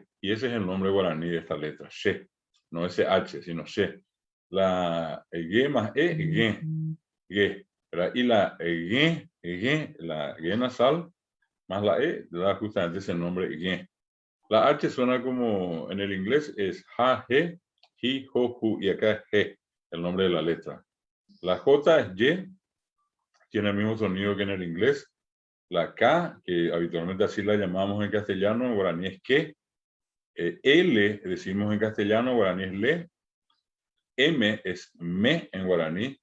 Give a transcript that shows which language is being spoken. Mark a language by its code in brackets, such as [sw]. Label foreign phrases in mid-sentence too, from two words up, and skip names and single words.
[es] Y ese es el nombre guaraní de esta letra, She. No es CH, sino She. La G más E, G. G. Y la G, la G nasal, más la E, da justamente ese nombre G. La H suena como en el inglés es ja, G, hi, ho, hu, y acá es G, el nombre de la letra. La J es Y, tiene el mismo sonido que en el inglés. La K, que habitualmente así la llamamos en castellano, en guaraní es que. L, decimos en castellano, en guaraní es le. M es me en guaraní.